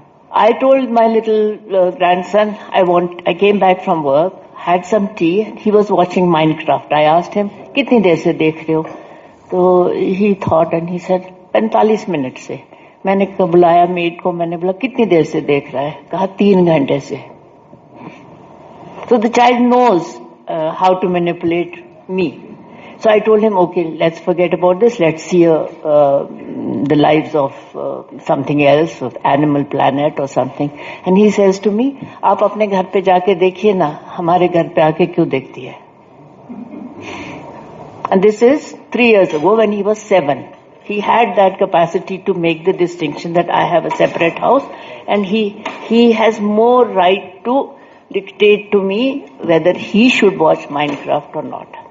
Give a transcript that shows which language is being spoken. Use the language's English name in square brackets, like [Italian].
[English] I told my little grandson, I came back from work, had some tea, he was watching Minecraft. I asked him, [Hindi] कितनी देर से देख रहे हो? [English] तो he thought and he said, [Hindi] 45 minute से. मैंने बुलाया मेड को, मैंने बोला कितनी देर से देख रहा है? कहा 3 घंटे से. [English] So the child knows how to manipulate me. So I told him, okay, let's forget about this. Let's see the lives of something else, of Animal Planet or something. And he says to me, [Hindi] आप अपने घर पे जाके देखिए ना, हमारे घर पे आके क्यों देखती है? [English] And this is 3 years ago when he was 7. He had that capacity to make the distinction that I have a separate house and he has more right to dictate to me whether he should watch Minecraft or not.